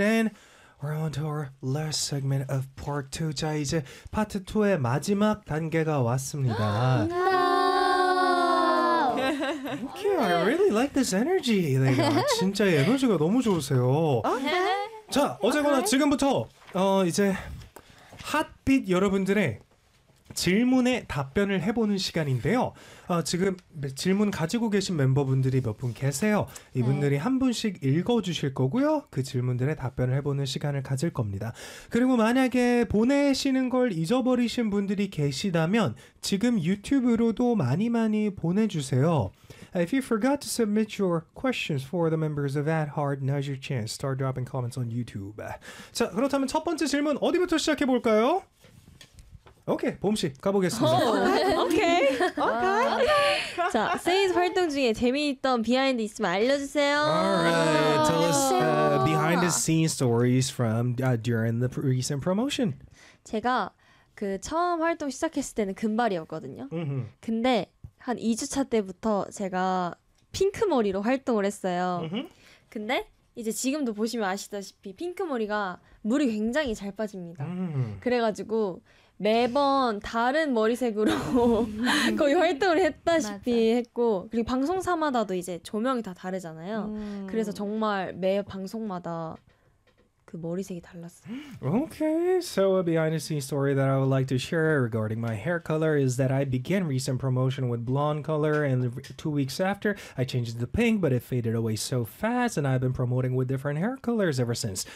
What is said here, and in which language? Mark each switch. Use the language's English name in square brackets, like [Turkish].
[English] And we're on to our last segment of part two. [Korean] 자, 이제 파트 2의 마지막 단계가 왔습니다. [English] No! Okay, I really like this energy. [Korean] 네, 진짜 에너지가 너무 좋으세요. [English] Okay. [Korean] 자, 어제거나 okay. 지금부터 이제 핫빛 여러분들의 질문에 답변을 해보는 시간인데요. 지금 질문 가지고 계신 멤버분들이 몇 분 계세요. 이분들이 네. 한 분씩 읽어주실 거고요. 그 질문들에 답변을 해보는 시간을 가질 겁니다. 그리고 만약에 보내시는 걸 잊어버리신 분들이 계시다면 지금 유튜브로도 많이 많이 보내주세요. [English] If you forgot to submit your questions for the members of At Heart, now's your chance. Start dropping comments on YouTube. [Korean] 자, 그렇다면 첫 번째 질문 어디부터 시작해볼까요? 오케이, 봄씨 가보겠습니다. [English] 오케이. 오케이. [Korean] 자, 세인즈 활동 중에 재미있던 비하인드 있으면 알려주세요. [English] Alright, tell us behind the scenes stories from during the recent promotion. [Korean] 제가 그 처음 활동 시작했을 때는 금발이었거든요. 근데 한 2주차 때부터 제가 핑크 머리로 활동을 했어요. 근데 이제 지금도 보시면 아시다시피 핑크 머리가 물이 굉장히 잘 빠집니다. 그래가지고 매번 다른 머리색으로 거의 활동을 했다시피 맞아. 했고 그리고 방송사마다도 이제 조명이 다 다르잖아요. 그래서 정말 매 방송마다 그 머리색이 달랐어요. [English] Okay, so a behind the scenes story that I would like to share regarding my hair color is that I began recent promotion with blonde color and 2 weeks after I changed it to pink but it faded away so fast and I've been promoting with different hair colors ever since.